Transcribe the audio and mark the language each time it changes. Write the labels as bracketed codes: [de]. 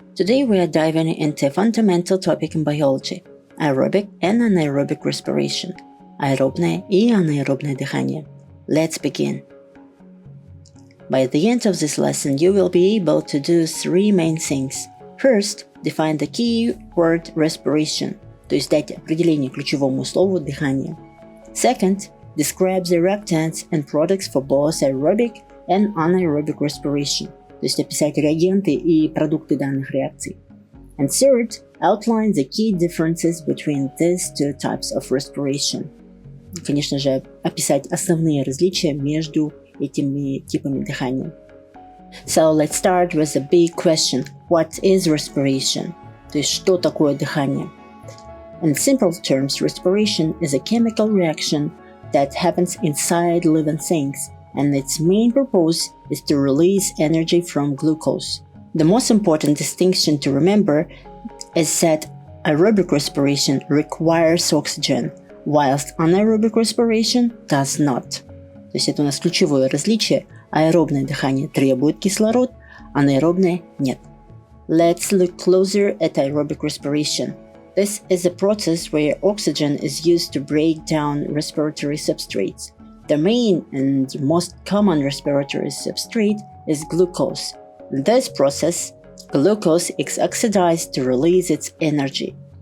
[en] Today we are diving into a fundamental topic in biology, aerobic and anaerobic respiration, [ru] аэробное и анаэробное дыхание. [en] Let's begin. By the end of this lesson, you will be able to do three main things. First, define the key word respiration, [ru] то есть дать определение ключевому слову дыхание. [en] Second, describe the reactants and products for both aerobic and anaerobic respiration, [ru] то есть описать реагенты и продукты данных реакций. [en] And third, outline the key differences between these two types of respiration. [ru] И, конечно же, описать основные различия между этими типами дыхания. [en] So let's start with the big question: what is respiration? [ru] То есть что такое дыхание? [en] In simple terms, respiration is a chemical reaction that happens inside living things, and its main purpose is to release energy from glucose. The most important distinction to remember is that aerobic respiration requires oxygen, whilst anaerobic respiration does not. [ru] То есть это у нас ключевое различие. Аэробное дыхание требует кислород, анаэробное нет. [en] Let's look closer at aerobic respiration. This is a process where oxygen is used to break down respiratory substrates. The main and most common respiratory substrate is glucose. In this process, glucose is oxidized to release its energy.